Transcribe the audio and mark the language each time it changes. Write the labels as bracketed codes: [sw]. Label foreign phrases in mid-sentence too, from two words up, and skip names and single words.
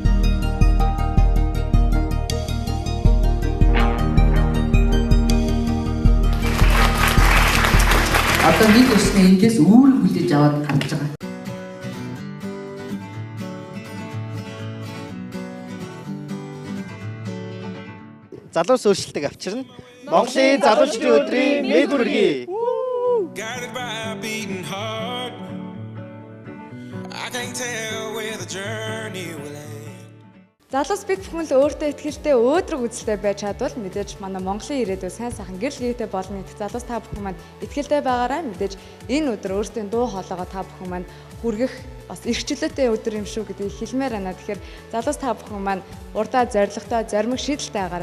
[mn] Одоо нэг өснө эндээс үүрэг хүлээж аваад харж байгаа. Залуус өөрчлөлтийг авчирна. Монголын залуучдын өдрийн мэд хүргэе. [en] Guided by a beating heart. I can't tell where the journey will end. [mn] Залуус бид бүхэн л өөртөө ихтэй өөдрөг үзэлтэй байж чадвал мэдээж манай Монголын ирээдүй сайн сайхан гэрэл гээтэй болно гэх залуус та бүхэн маань ихтэй байгаарай. Мэдээж энэ өдөр өөртөө дуу хоолойгоо та бүхэн маань хүргэх бас эрх чөлөөтэй өдөр юм шүү гэдгийг хэлмээр байна. Тэгэхээр залуус та бүхэн маань урдаа зоригтой, зоримог шийдэлтэй байгаарай.